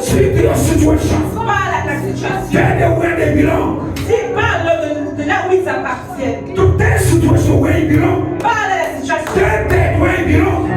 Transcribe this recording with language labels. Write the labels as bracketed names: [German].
[English] Speak to your situation. [French] Parle à ta situation. [English] Tell them where they belong. [French] Dis, parle de là où ils appartiennent. [English] To their situation where you belong. [French] Parle à la situation. [English] Tell them where you belong.